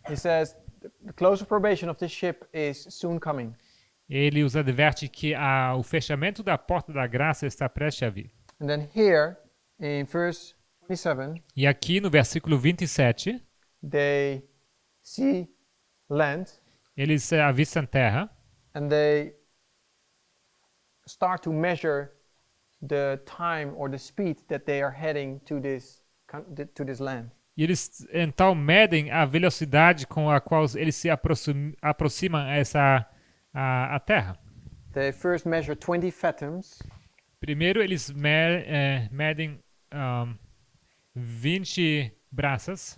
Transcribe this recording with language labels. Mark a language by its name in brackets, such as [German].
[English] He says the close of probation of this ship is soon coming. [Portuguese] Ele os adverte que o fechamento da porta da graça está prestes a vir. [English] And then here in verse 27, [Portuguese] E aqui no versículo 27, [English] they see land [Portuguese] eles avistam terra [English] and they start to measure the time or the speed that they are heading to this land. [Portuguese] e eles então medem a velocidade com a qual eles se aproximam a terra. [English] They first measure 20 fathoms, [Portuguese] Primeiro eles medem 20 braças,